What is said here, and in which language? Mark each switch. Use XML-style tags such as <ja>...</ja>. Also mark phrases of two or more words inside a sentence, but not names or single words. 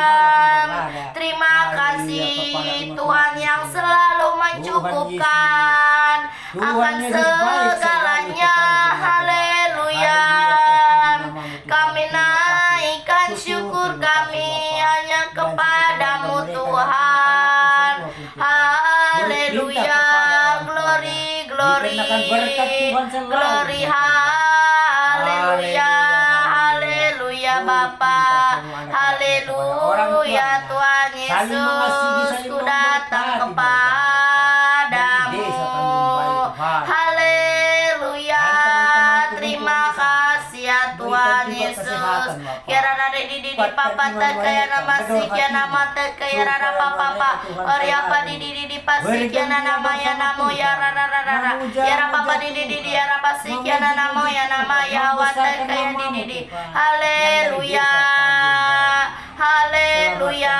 <id>Terima kasih Tuhan yang selalu mencukupkan akan segalanya. Haleluya. Kami naikkan syukur kami hanya kepadamu Tuhan. Haleluya. Glory, glory, glory. Haleluya. Haleluya Bapa. Haleluya Tuhan Yesus. Ku datang kepadamu. Haleluya. Terima kasih ya Tuhan Yesus. Ya rara de di papa te kaya nama sikya nama te kaya rara papa Orya pa di pasikya nama ya namo ya rara rara ya rara papa di ya rara pasikya namo ya nama ya wa te kaya di haleluya haleluya.</id>